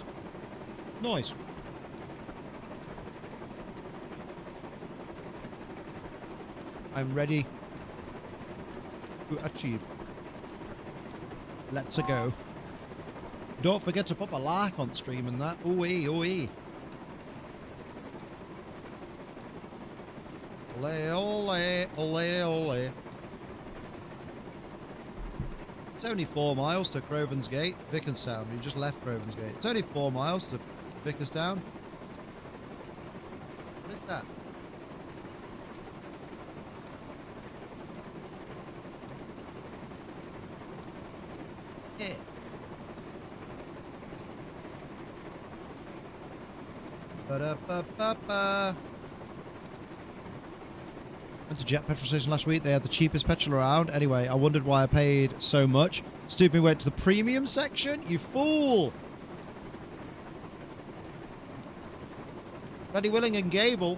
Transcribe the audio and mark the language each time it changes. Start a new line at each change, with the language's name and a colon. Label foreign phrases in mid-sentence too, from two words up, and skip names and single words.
English: Nice. I'm ready to achieve. Let's go. Don't forget to pop a like on stream and that. Ooh-ee, ooh-ee. Ole, ole, ole, ole. It's only 4 miles to Crovan's Gate, Vickerstown. You just left Crovan's Gate. It's only 4 miles to Vickerstown. What is that? Yeah. Ba-da-ba-ba-ba. Went to Jet petrol station last week. They had the cheapest petrol around. Anyway, I wondered why I paid so much. Stupid went to the premium section. You fool! Buddy Willing and Gable.